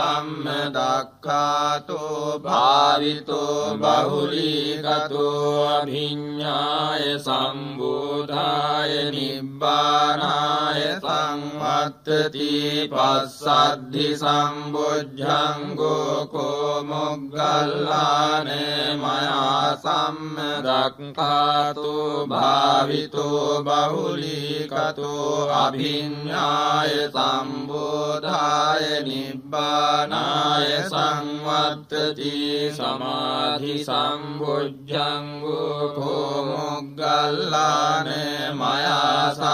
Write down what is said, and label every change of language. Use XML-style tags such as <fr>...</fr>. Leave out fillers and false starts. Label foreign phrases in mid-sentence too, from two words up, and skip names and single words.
<pi>සම්මදක්ඛාතෝ භාවිතෝ බහුලීගතෝ අභිඤ්ඤාය සම්බෝධාය නිබ්බානාය සංවත්තති පස්සද්ධි සම්බොජ්ජංගෝ කෝ මොග්ගල්ලාන මයා සම්මදක්ඛාතෝ භාවිතෝ බහුලීගතෝ අභිඤ්ඤාය සම්බෝධාය නිබ්බානාය සංවත්තති සමාධි සම්බොජ්ජංගෝ කෝ මොග්ගල්ලාන මයා</pi>